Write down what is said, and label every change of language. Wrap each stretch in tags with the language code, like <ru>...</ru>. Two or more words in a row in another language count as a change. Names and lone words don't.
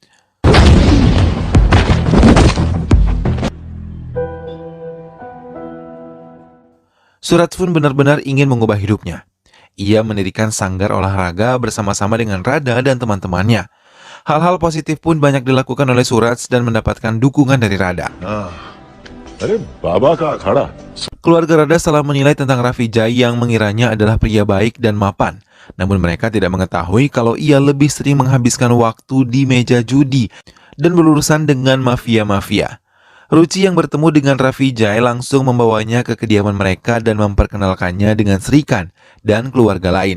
<id>Surats pun benar-benar ingin mengubah hidupnya. Ia mendirikan sanggar olahraga bersama-sama dengan Rada dan teman-temannya. Hal-hal positif pun banyak dilakukan oleh Surats dan mendapatkan dukungan dari Rada.</id> <hi>अरे बाबा का अखाड़ा</hi> <id>Keluarga Rada salah menilai tentang Raffi Jai yang mengiranya adalah pria baik dan mapan. Namun mereka tidak mengetahui kalau ia lebih sering menghabiskan waktu di meja judi dan berurusan dengan mafia-mafia. Ruci yang bertemu dengan Raffi Jai langsung membawanya ke kediaman mereka dan memperkenalkannya dengan Srikan dan keluarga lain.</id>